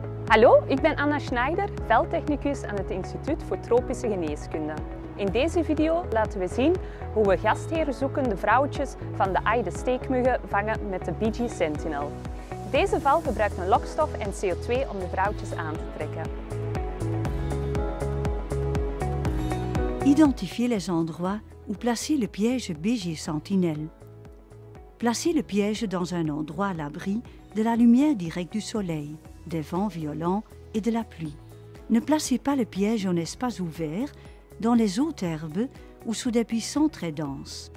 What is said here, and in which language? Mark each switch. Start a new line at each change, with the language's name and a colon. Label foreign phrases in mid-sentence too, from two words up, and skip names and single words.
Dutch: Hallo, ik ben Anna Schneider, veldtechnicus aan het Instituut voor Tropische Geneeskunde. In deze video laten we zien hoe we gastherenzoekende vrouwtjes van de steekmuggen vangen met de BG Sentinel. Deze val gebruikt een lokstof en CO2 om de vrouwtjes aan te trekken.
French: Identifiez les endroits où placer le piège BG Sentinelle. Placez le piège dans un endroit à l'abri de la lumière directe du soleil, des vents violents et de la pluie. Ne placez pas le piège en espace ouvert, dans les hautes herbes ou sous des buissons très denses.